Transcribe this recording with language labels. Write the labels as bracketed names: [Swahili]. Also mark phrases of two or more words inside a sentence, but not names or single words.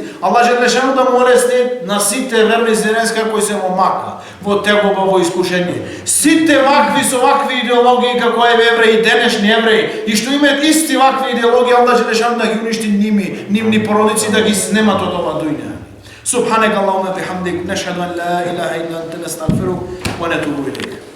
[Arabic] الله جل شأنه [Macedonian] да му олесни на сите верници денеска кои се во мака, во тегоба, во искушение. Сите вакви со вакви идеологии како евреи, денешни евреи и што имаат исти вакви идеологии, [Arabic] الله جل شأنه [Macedonian] да ги уништи нивни породици, да ги снемат од ова дуња. [Arabic] سبحانك اللهم وبحمدك نشهد أن لا إله إلا أنت نستغفرك ونتوب إليك